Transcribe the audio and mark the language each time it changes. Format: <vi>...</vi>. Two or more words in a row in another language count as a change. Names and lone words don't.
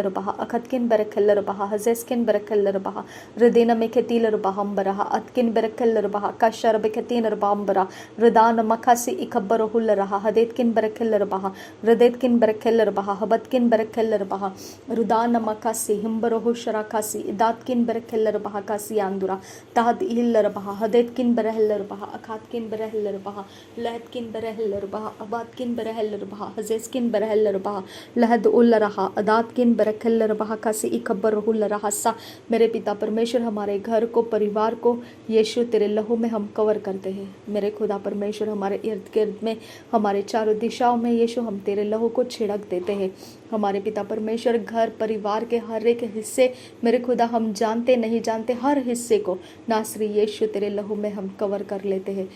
<hi>Rabaha Akatkin Berekel Rabaha Hazeskin Berekel Rabaha Ridina Meketil Rabahambaraha Atkin Berekel Rabaha Kasharabekatin Rabambara Ridana Makasi Ikabarahul Raha Hadetkin Berekel Rabaha Ridetkin Berekel Rabaha Habatkin Berekel Rabaha Rudana Makasi Himbar Rohu Sharakasi, Datkin Berekeller Bahakasi Andura, Tahad Hiller Baha, Hadetkin Bereheller Baha, Akatkin Bereheller Baha, Lahatkin Bereheller Baha, Abatkin Bereheller Baha, Hazeskin Bereheller Baha, Lahad Ullaraha, Adatkin Berekeller Bahakasi Ikabar Hullarahasa, मेरे पिता परमेश्वर हमारे घर को परिवार को यीशु तेरे लहू में हम कवर करते हैं। मेरे खुदा परमेश्वर हमारे इर्द गिर्द में हमारे चारों दिशाओं में यीशु हम तेरे लहू को छिड़क देते हैं। हमारे पिता परमेश्वर घर परिवार के हर एक हिस्से मेरे खुदा हम जानते नहीं जानते हर हिस्से को नासरी यीशु तेरे लहू में हम कवर कर लेते हैं।</hi>